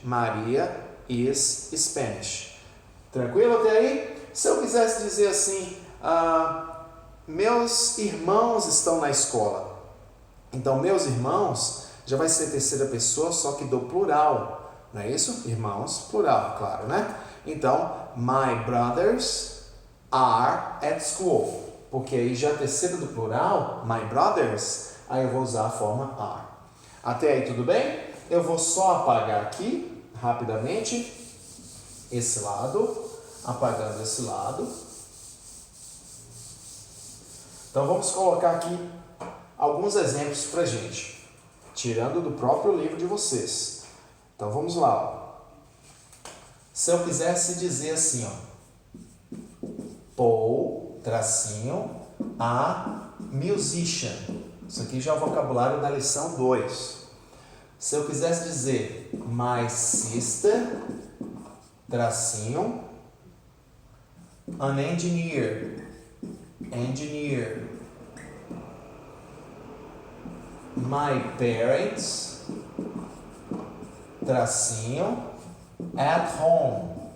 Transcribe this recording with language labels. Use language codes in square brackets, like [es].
[en] Maria is Spanish. [pt] Tranquilo até aí? Se eu quisesse dizer assim, meus irmãos estão na escola. Então, meus irmãos já vai ser terceira pessoa, só que do plural. Não é isso? Irmãos, plural, claro, né? [en] Então, my brothers are at school. [pt] Porque aí já a terceira do plural, [en] my brothers, [pt] aí eu vou usar a forma are. Até aí tudo bem? Eu vou só apagar aqui, rapidamente, esse lado, apagando esse lado. Então vamos colocar aqui alguns exemplos pra gente, tirando do próprio livro de vocês. Então vamos lá. Ó. Se eu quisesse dizer assim, ó, Paul, tracinho, [en] a musician. [pt] Isso aqui já é o vocabulário da lição 2. Se eu quisesse dizer [en] my sister, [pt] tracinho, [en] an engineer, engineer. My parents, tracinho, at home.